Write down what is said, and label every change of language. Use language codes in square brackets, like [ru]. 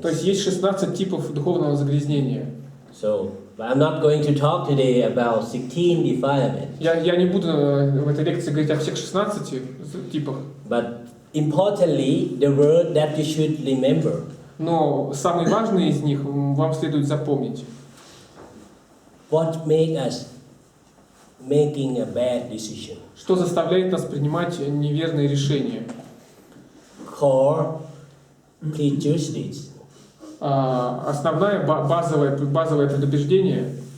[ru] То есть есть 16 типов духовного загрязнения. [en] So, but I'm not going to talk today about 16 defilements. [ru] Я не буду в этой лекции говорить о всех 16 типах. [en] But importantly, the word that you should remember. [ru] Но самые важные из них вам следует запомнить. [en] What make us making a bad decision? [ru] Что заставляет нас принимать неверные решения? [en] Core prejudice. [ru] Основное базовое предубеждение.